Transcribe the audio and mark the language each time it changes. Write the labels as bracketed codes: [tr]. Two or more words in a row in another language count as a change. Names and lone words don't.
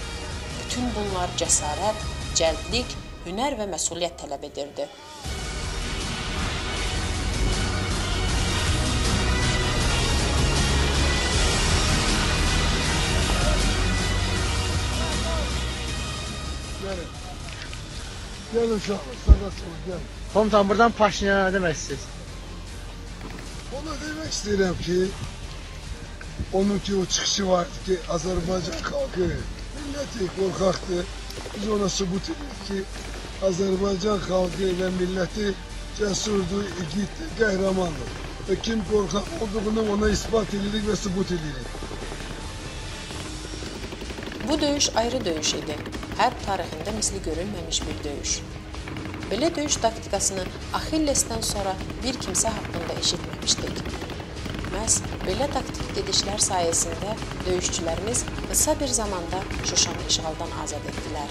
[az] Bütün bunlar cəsarət, cəldlik, hünər və məsuliyyət tələb edirdi. Gel uşaq, Sadat ol, gel. [tr] Komutan buradan Paşinyan'a ne demek istiyorsun? Ona demek istedim ki, onunki o çıkışı vardı ki Azerbaycan halkı milleti korkaktı. Biz ona sübut edik ki Azerbaycan halkı ve milleti cesurdu, igiddi, qəhrəmandı. Ve kim korkak olduğunu ona ispat edirik ve sübut edirik. [az] Bu döyüş ayrı döyüş idi. Hərb tarixində misli görülməmiş bir döyüş. Belə döyüş taktikasını Axillesdən sonra bir kimsə haqqında eşitməmişdik. Məhz belə taktik gedişlər sayəsində döyüşçülərimiz qısa bir zamanda Şuşanı işğaldan azad etdilər.